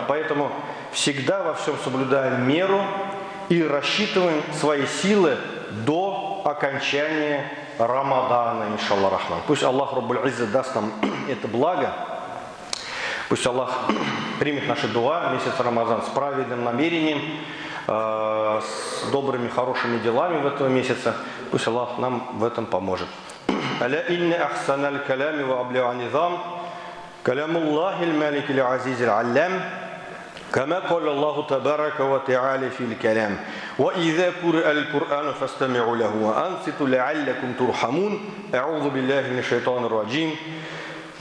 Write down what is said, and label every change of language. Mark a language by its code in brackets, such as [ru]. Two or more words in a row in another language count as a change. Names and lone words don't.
[ru] Поэтому всегда во всем соблюдаем меру и рассчитываем свои силы до окончания Рамадана, [ar] إن شاء الله رحمن. [ru] Пусть Аллах [ar] رب العزة [ru] даст нам это благо. Пусть Аллах примет наши дуа, месяц Рамадан с праведным намерением, с добрыми, хорошими делами в этом месяце. Пусть Аллах нам в этом поможет. [ar] ألا إن أحسن الكلام وأبلغ نظام كلام الله الملك العزيز العلام, كما قال الله تبارك وتعالى في الكلام وإذا قرأ القرآن فاستمعوا له وأنصتوا لعلكم ترحمون أعوذ بالله من الشيطان الرجيم